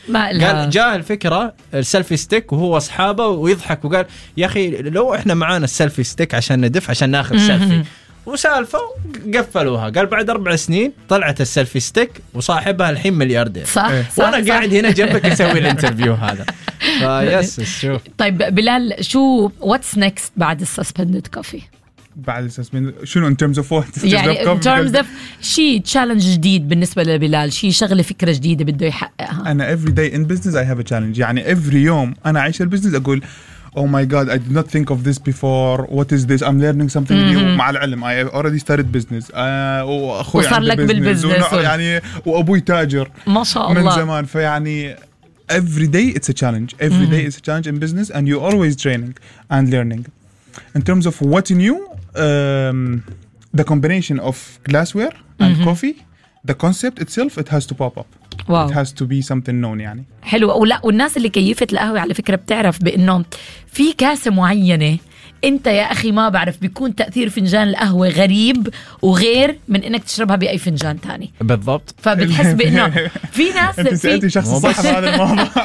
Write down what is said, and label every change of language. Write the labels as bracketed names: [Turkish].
[Arabic] قال جاء الفكرة السيلفي ستيك وهو أصحابه ويضحك وقال يا أخي لو إحنا معانا السيلفي ستيك عشان ندف عشان ناخذ سيلفي وسالفة قفلوها. قال بعد 4 سنين طلعت السيلفي ستيك وصاحبها الحين ملياردير. صح إيه. وأنا صح قاعد صح. هنا جنبك أسوي الانترفيو هذا. فيس شوف. طيب بلال شو what's next بعد السسبندد كوفي؟ بعد السسبندد شنو in terms of what؟ يعني in terms of شيء تشالنج جديد بالنسبة لبلال شيء شغلة فكرة جديدة بده يحققها. [English] أنا every day in business I have a challenge. [Arabic] يعني every يوم أنا عايش البزنس أقول Oh my God! [English] I did not think of this before. What is this? I'm learning something new. [Arabic] مع العلم. [English] I already started business. [Arabic] وأخوي عنده business. يعني وأبوي تاجر. ما شاء الله. من زمان. فيعني [English] every day it's a challenge. Every day it's a challenge in business, and you're always training and learning. In terms of what's new, the combination of glassware and coffee, the concept itself, it has to pop up. Wow. It has to be something known يعني. [Arabic] حلو. ولا والناس اللي كيفت القهوة على فكرة بتعرف بأنه في كاسة معينة أنت يا أخي ما بعرف بيكون تأثير فنجان القهوة غريب وغير من أنك تشربها بأي فنجان تاني. بالضبط. فبتحس بأنه في ناس. أنت سألتي شخص صح هذا الموضوع.